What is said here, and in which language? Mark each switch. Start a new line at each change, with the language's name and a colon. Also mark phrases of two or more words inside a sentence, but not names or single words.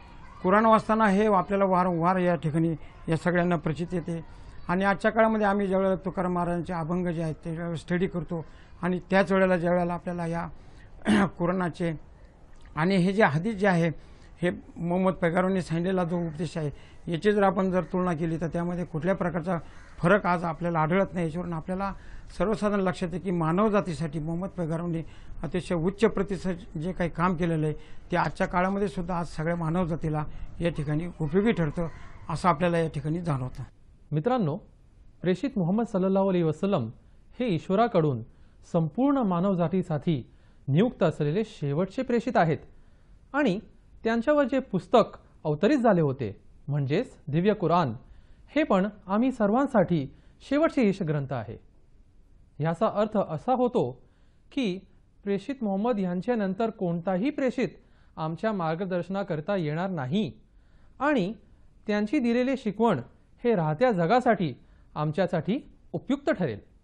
Marathi: कुराण वाचताना हे आपल्याला वारंवार या ठिकाणी या सगळ्यांना प्रचित येते आणि आजच्या काळामध्ये आम्ही ज्यावेळेला तुकाराम महाराजांचे अभंग जे आहेत ते स्टडी करतो आणि त्याच वेळेला ज्यावेळेला आपल्याला या कुराणाचे आणि हे जे हदीस जे आहे हे मोहम्मद पैगंबरांनी सांगितलेला जो उपदेश आहे याची जर आपण जर तुलना केली तर त्यामध्ये कुठल्या प्रकारचा फरक आज आपल्याला आढळत नाही. याच्यावरून आपल्याला सर्वसाधारण लक्षात येते की मानवजातीसाठी मोहम्मद पैगंबरांनी अतिशय उच्च प्रतीचं जे काही काम केलेलं आहे ते आजच्या काळामध्ये सुद्धा आज सगळ्या मानवजातीला या ठिकाणी उपयोगी ठरतं असं आपल्याला या ठिकाणी जाणवतं. मित्रांनो, प्रेषित मुहम्मद
Arabic: صلى الله عليه وسلم
Marathi: हे ईश्वराकडून संपूर्ण मानवजातीसाठी नियुक्त असलेले शेवटचे प्रेषित आहेत आणि त्यांच्यावर जे पुस्तक अवतरित झाले होते म्हणजेच दिव्य कुराण हे पण आम्ही सर्वांसाठी शेवटचे ईश ग्रंथ आहे. याचा अर्थ असा होतो की प्रेषित मुहम्मद यांच्यानंतर कोणताही प्रेषित आमच्या मार्गदर्शनाकरता येणार नाही आणि त्यांची दिलेली शिकवण हे राहत्या जगासाठी आमच्यासाठी उपयुक्त ठरेल.